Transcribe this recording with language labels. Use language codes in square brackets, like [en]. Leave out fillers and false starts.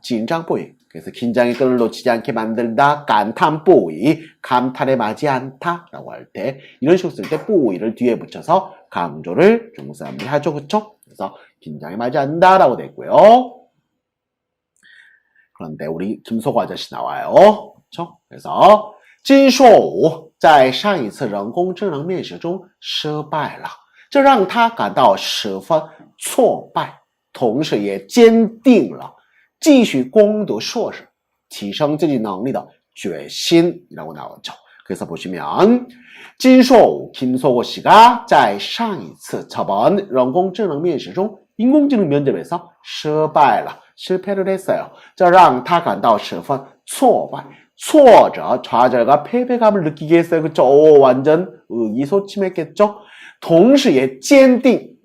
[zh] 紧张不已 [ko] 그래서 긴장의 끈을 놓치지 않게 만들다 감탄 [zh] 不已 [ko] 감탄에 맞지 않다 라고 할 때 이런 식으로 쓸 때 不已를 뒤에 붙여서 강조를 중국 사람들이 하죠. 그쵸? 그래서 긴장에 맞지 않는다 라고 됐고요. 그런데 우리 김석호 아저씨 나와요. 그쵸? [zh] 그래서 金硕武在上一次人工智能面试中失败了这让他感到十分挫败同时也坚定了继续攻读硕士提升自己能力的决心 [ko] 이라고 나오죠. 그래서 보시면 金硕武 김석호 씨가 [zh] 在上一次 [ko] 저번 [zh] 人工智能面试中 [ko] 인공지능 면접에서 [zh] 失败了 [ko] 실패를 했어요. [zh] 这让他感到十分挫败 挫折, [ko] 좌절과 패배감을 느끼게 했어요. 그쵸? 완전 의기소침했겠죠? 동시에 [zh] 坚定